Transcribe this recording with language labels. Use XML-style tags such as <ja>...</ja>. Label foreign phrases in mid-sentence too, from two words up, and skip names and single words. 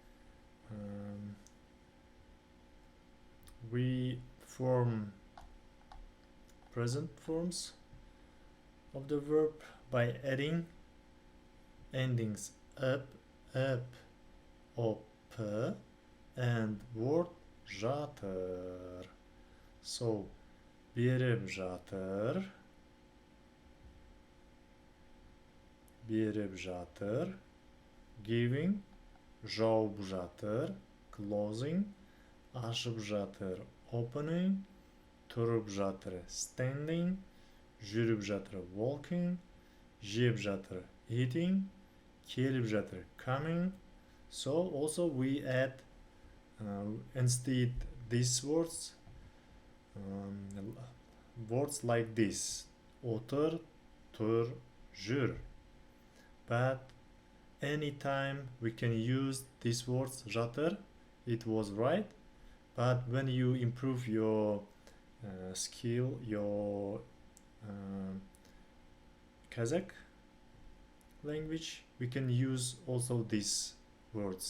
<en>We form present forms of the verb by adding endings up, op, and word жатыр.</en> <kk>So беріп жатыр, giving, жауып жатыр, closing, ашып жатыр, opening, тұрып жатыр, standing, жүріп жатыр, walking, жеп жатыр, eating, келіп жатыр, coming.</kk> <en>So also we add instead these words words like this:</en> <kk>отыр, тұр, жүр.</kk> <en>But anytime we can use these words жатыр, it was right. But when you improve your skill, your Kazakh language, we can use also these words.</en>